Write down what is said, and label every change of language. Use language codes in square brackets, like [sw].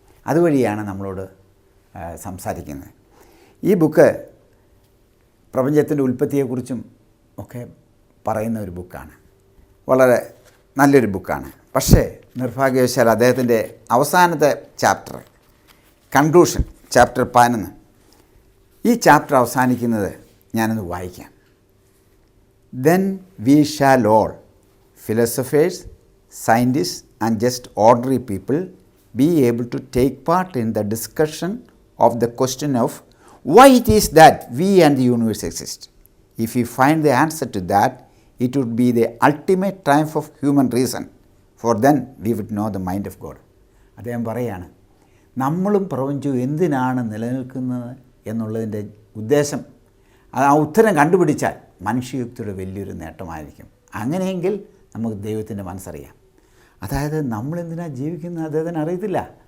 [ml] അതുവഴിയാണ് നമ്മളോട് സംസാരിക്കുന്നത്. ഈ ബുക്ക് പ്രപഞ്ചത്തിൻ്റെ ഉൽപ്പത്തിയെക്കുറിച്ചും ഒക്കെ പറയുന്ന ഒരു ബുക്കാണ്. വളരെ നല്ലൊരു ബുക്കാണ്. പക്ഷേ നിർഭാഗ്യവശാൽ അദ്ദേഹത്തിൻ്റെ അവസാനത്തെ ചാപ്റ്റർ, കൺക്ലൂഷൻ, ചാപ്റ്റർ 11, ഈ ചാപ്റ്റർ അവസാനിക്കുന്നത് ഞാനൊന്ന് വായിക്കാം. [en] Then we shall all, philosophers, scientists and just ordinary people, be able to take part in the discussion of the question of why it is that we and the universe exist. If we find the answer to that, it would be the ultimate triumph of human reason, for then we would know the mind of God. [ml] അദ്ദേഹം പറയാണ്, നമ്മളും പ്രപഞ്ചവും എന്തിനാണ് നിലനിൽക്കുന്നത് എന്നുള്ളതിൻ്റെ ഉദ്ദേശം, ആ ഉത്തരം കണ്ടുപിടിച്ചാൽ മനുഷ്യയുക്തിയുടെ വലിയൊരു നേട്ടമായിരിക്കും. അങ്ങനെയെങ്കിൽ നമുക്ക് ദൈവത്തിൻ്റെ മനസ്സറിയാം. അതായത് നമ്മളെന്തിനാണ് ജീവിക്കുന്നത് അദ്ദേഹത്തിന് അറിയത്തില്ല.